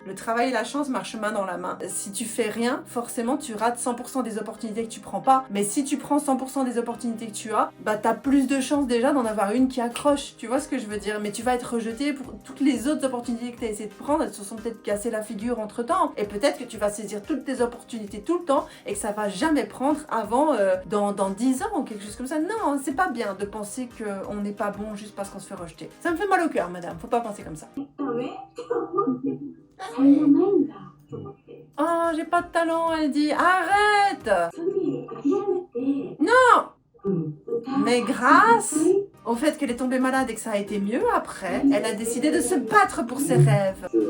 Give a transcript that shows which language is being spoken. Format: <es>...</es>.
<fr>Le travail et la chance marchent main dans la main. Si tu fais rien, forcément tu rates 100% des opportunités que tu prends pas, mais si tu prends 100% des opportunités que tu as, bah t'as plus de chances déjà d'en avoir une qui accroche, tu vois ce que je veux dire, mais tu vas être rejeté pour toutes les autres opportunités que tu as essayé de prendre, elles se sont peut-être cassées la figure entre temps, et peut-être que tu vas saisir toutes tes opportunités tout le temps, et que ça va jamais prendre avant dans 10 ans ou quelque chose comme ça. Non, c'est pas bien de penser qu'on n'est pas bon juste parce qu'on se fait rejeter. Ça me fait mal au cœur, madame, faut pas penser comme ça.</fr> <ja>ダメって思って。才能ないんだと思って。</ja> <fr>Oh, j'ai pas de talent, elle dit, arrête!</fr> <ja>その時に諦めて。</ja> <fr>Non!</fr> <ja>歌</ja> <fr>Mais grâce au fait qu'elle est tombée malade et que ça a été mieux après, elle a décidé de se battre pour ses rêves.</fr>